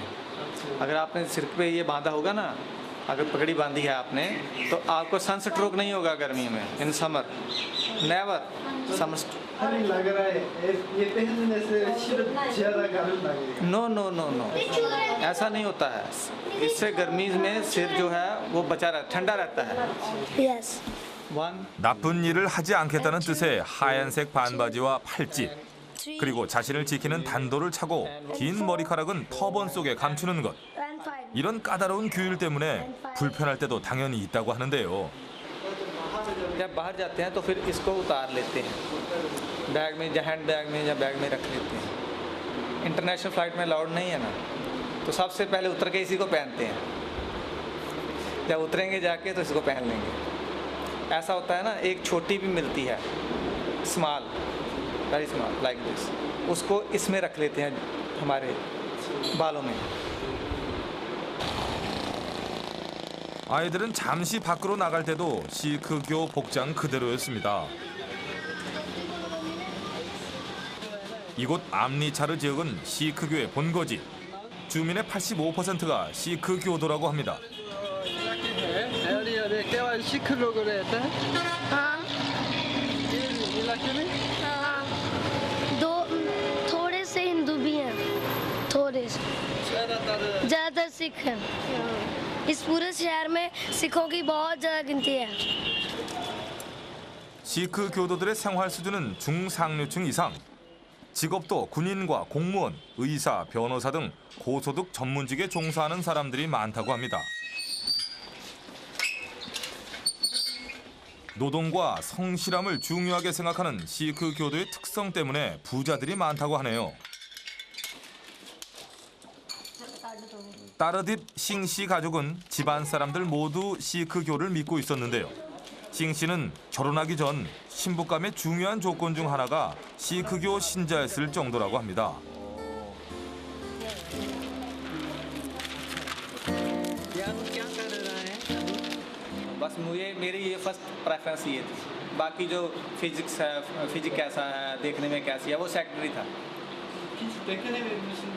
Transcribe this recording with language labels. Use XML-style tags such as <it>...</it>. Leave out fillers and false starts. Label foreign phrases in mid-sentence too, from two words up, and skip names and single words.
<hi>अगर आपने सिर पे ये बांधा होगा ना, अगर पगड़ी बांधी है आपने, तो आपको</hi> <en>sun stroke</en> <hi>नहीं होगा गर्मियों में।</hi> <en>in summer never summer</en> <hi>लग रहा है ये पहनने से ज़्यादा गर्म लगेगा।</hi> <en>no no no no</en> <hi>ऐसा नहीं होता है। इससे गर्मी में सिर जो है वो बचा रहता, ठंडा रहता है।</hi> <en>Yes.</en> <ko>나쁜 일을 하지 않겠다는 뜻의 하얀색 반바지와 팔찌, 그리고 자신을 지키는 단도를 차고 긴 머리카락은 터번 속에 감추는 것. 이런 까다로운 규율 때문에 불편할 때도 당연히 있다고 하는데요.</ko> <hi>जब बाहर जाते हैं तो फिर इसको उतार लेते हैं, बैग में या</hi> <en>hand bag</en> <hi>में या बैग में रख लेते हैं।</hi> <en>international flight</en> <hi>में अलाउड नहीं है ना, तो सबसे पहले उतर के इसी को पहनते हैं। जब उतरेंगे जाके तो इसको पहन लेंगे। ऐसा होता है ना, एक छोटी भी मिलती है,</hi> <en>small, very small like this,</en> <hi>उसको इसमें रख लेते हैं हमारे बालों में।</hi> <ko>아이들은 잠시 밖으로 나갈 때도 시크교 복장 그대로였습니다. 이곳 암리차르 지역은 시크교의 본거지. 주민의 85%가 시크교도라고 합니다.</ko> <hi>केवल सिख लोग रहते हैं। हाँ इलाके में दो थोड़े से हिंदू भी हैं, थोड़े से, ज़्यादातर सिख हैं। इस पूरे शहर में सिखों की बहुत ज़्यादा गिनती है।</hi> <ko>시크 교도들의 생활 수준은 중상류층 이상. 직업도 군인과 공무원, 의사, 변호사 등 고소득 전문직에 종사하는 사람들이 많다고 합니다. 노동과 성실함을 중요하게 생각하는 시크 교도의 특성 때문에 부자들이 많다고 하네요. 따르딥 싱씨 가족은 집안 사람들 모두 시크교를 믿고 있었는데요. 싱씨는 결혼하기 전 신부감의 중요한 조건 중 하나가 시크교 신자였을 정도라고 합니다.</ko> <hi>बस मुझे मेरी ये</hi> <en>first preference</en> <hi>ये थी। बाकी जो फिजिक्स है, फिजिक्स कैसा है, देखने में कैसी है, वो सेकेंडरी था। देखने में भी सुंदर</hi>